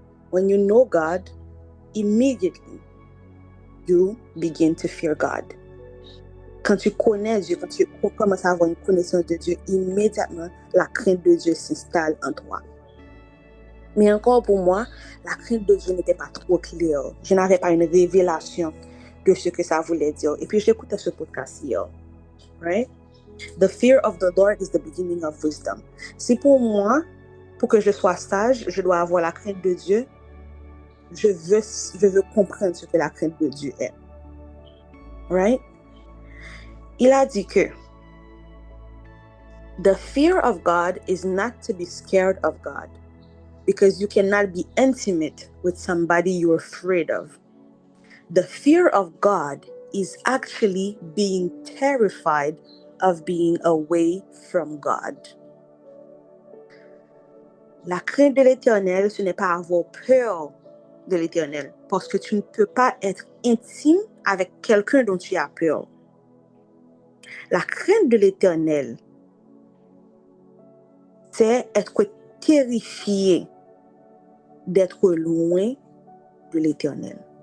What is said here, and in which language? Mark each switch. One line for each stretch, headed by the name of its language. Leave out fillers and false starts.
English: When you know God, immediately you begin to fear God.
French: Quand tu connais Dieu, quand tu commences à avoir une connaissance de Dieu, immédiatement la crainte de Dieu s'installe en toi. Mais encore pour moi, la crainte de Dieu n'était pas trop claire. Je n'avais pas une révélation de ce que ça voulait dire. Et puis j'écoutais ce podcast hier.
English: Right? The fear of the Lord is the beginning of wisdom.
French: Si pour moi, pour que je sois sage, je dois avoir la crainte de Dieu, je veux comprendre ce que la crainte de Dieu est.
English: Right?
French: Il a dit que
English: the fear of God is not to be scared of God, because you cannot be intimate with somebody you're afraid of. The fear of God is actually being terrified of being away from God.
French: La crainte de l'Éternel, ce n'est pas avoir peur de l'Éternel, parce que tu ne peux pas être intime avec quelqu'un dont tu as peur. La crainte de l'Éternel, c'est être terrifié d'être loin de l'Éternel.